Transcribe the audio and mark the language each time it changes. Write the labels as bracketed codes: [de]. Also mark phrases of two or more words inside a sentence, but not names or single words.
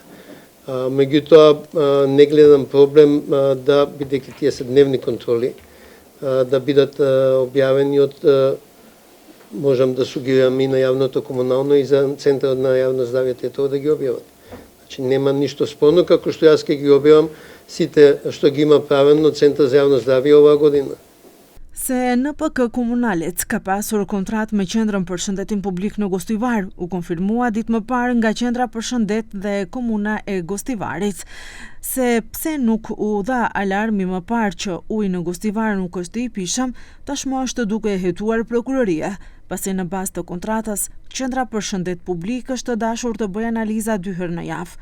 [mk] Меѓутоа не гледам проблем да, бидејќи тие се дневни контроли, да бидат објавени од, можам да сугирам и на јавното комунално и за Центарот на јавно здравје тоа да ги објават. Значи нема ништо спорно, како што јас ќе ги објавам сите што ги има правено Центар за јавно здравје оваа година. [sq] Se NPK Komunalec ka pasur kontrat me Qendrën për Shëndetim Publik në Gostivar, u konfirmua ditë më parë nga Qendra për Shëndet dhe Komuna e Gostivarit. Se pse nuk u dha alarmi më parë që uji në Gostivar nuk është i pishëm, tashmë është duke hetuar prokuroria, pasi në bazë të kontratës, Qendra për Shëndet Publik është dashur të bëjë analiza 2 herë në javë.